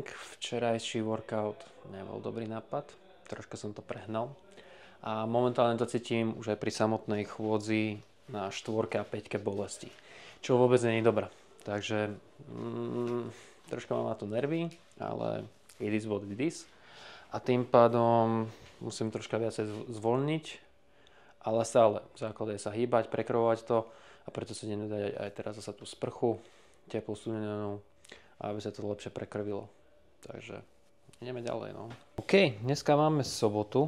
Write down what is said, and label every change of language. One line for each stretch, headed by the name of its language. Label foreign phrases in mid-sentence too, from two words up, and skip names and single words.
Slovak: Včerajší workout nebol dobrý nápad. Troška som to prehnal. A momentálne to cítim už aj pri samotnej chôdzi na 4 a 5 bolesti. Čo vôbec nie je dobré. Takže troška mám na to nervy, ale
English: it is what it is.
Slovak: A tým pádom musím troška viacej zvolniť. Ale stále v základe sa hýbať, prekrovovať to a preto si idem dať aj teraz zasa tú sprchu, teplú studenú, aby sa to lepšie prekrvilo. Takže ideme ďalej, no. OK, dneska máme sobotu.